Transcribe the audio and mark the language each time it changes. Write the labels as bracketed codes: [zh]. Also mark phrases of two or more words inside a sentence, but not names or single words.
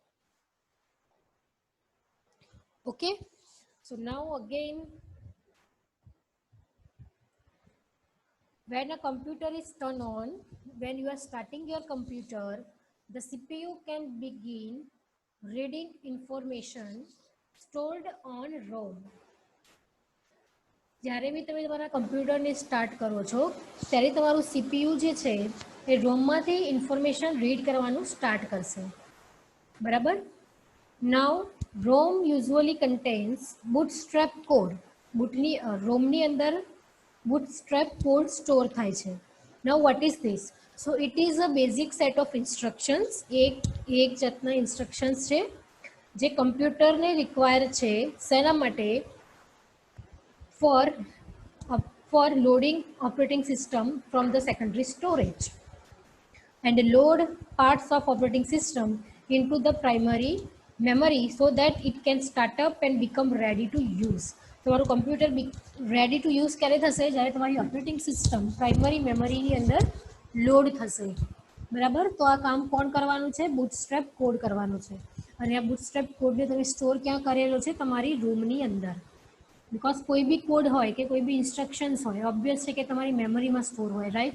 [en] Okay, so now again, when a computer is turned on, when you are starting your computer, the CPU can begin reading information stored on ROM. [gu] જ્યારે બી તમે તમારા કમ્પ્યુટરને સ્ટાર્ટ કરો છો ત્યારે તમારું CPU જે છે એ રોમમાંથી [en] information read [gu] કરવાનું સ્ટાર્ટ કરશે, બરાબર? [en] નાઉ ROM usually contains bootstrap code. [gu] રોમની અંદર [en] bootstrap code [gu] સ્ટોર થાય છે. [en] Now what is this? So it is a basic set of instructions. [gu] એક જાતના instructions છે જે કમ્પ્યુટરને રિક્વાયર છે શેના માટે? [en] For loading operating system from the secondary storage and load parts of operating system into the primary memory so that it can start up and become ready to use. [gu] તમારું કમ્પ્યુટર [en] ready to use [gu] ક્યારે થશે? જ્યારે તમારી [en] operating system primary memory [gu] અંદર લોડ થશે, બરાબર? તો આ કામ કોણ કરવાનું છે? [en] bootstrap code [gu] કરવાનું છે. અને આ [en] bootstrap code [gu] તમે સ્ટોર ક્યાં કરેલો છે? તમારી રૂમની અંદર. બિકોઝ કોઈ બી કોડ હોય કે કોઈ બી ઇન્સ્ટ્રક્શન્સ હોય, ઓબ્વિયસ છે કે તમારી મેમરીમાં સ્ટોર હોય, રાઈટ?